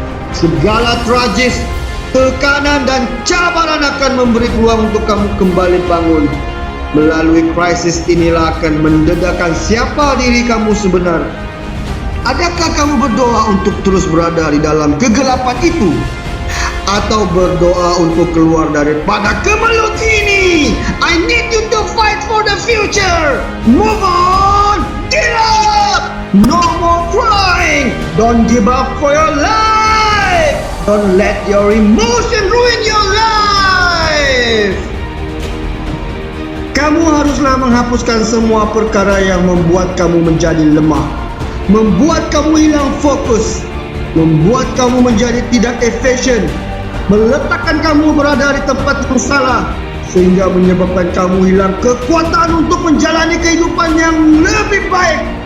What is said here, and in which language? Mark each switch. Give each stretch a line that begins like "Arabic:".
Malay: Segala tragis, tekanan dan cabaran akan memberi peluang untuk kamu kembali bangun. Melalui krisis inilah akan mendedahkan siapa diri kamu sebenar. Adakah kamu berdoa untuk terus berada di dalam kegelapan itu? Atau berdoa untuk keluar daripada kemelut ini?
English: I need you to fight for the future. Move on. Get up. No more crying. Don't give up for your life. Don't let your emotion ruin your life.
Malay: Kamu haruslah menghapuskan semua perkara yang membuat kamu menjadi lemah, membuat kamu hilang fokus, membuat kamu menjadi tidak efisien, meletakkan kamu berada di tempat yang salah, sehingga menyebabkan kamu hilang kekuatan untuk menjalani kehidupan yang lebih baik.